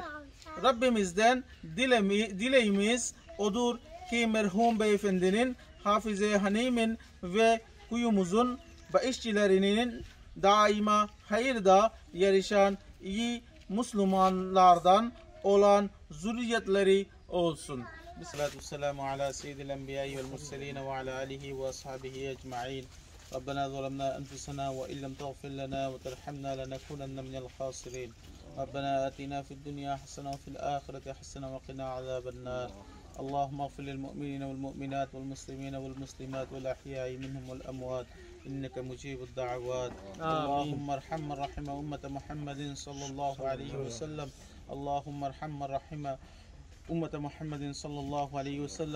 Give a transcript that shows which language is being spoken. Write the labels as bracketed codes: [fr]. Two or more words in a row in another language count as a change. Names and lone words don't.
[tr] Rabbimizden dileğimiz odur ki merhum beyefendinin, Hafize Hanim'in ve kuyumuzun ve işçilerinin daima hayırda yarışan iyi Müslümanlardan olan zürriyetleri olsun. Bismillahirrahmanirrahim. [ar] السلام على سيد الأنبياء والمرسلين وعلى آله وأصحابه أجمعين. ربنا ظلمنا أنفسنا وإن لم تغفر لنا وترحمنا لنكونن من الخاسرين. ربنا آتنا في الدنيا حسنة وفي الآخرة حسنة وقنا عذاب النار. اللهم اغفر للمؤمنين والمؤمنات والمسلمين والمسلمات والأحياء منهم والأموات إنك مجيب الدعوات. اللهم ارحم من رحم أمة محمد صلى الله عليه وسلم. اللهم ارحم من رحم أمة محمد صلى الله عليه وسلم.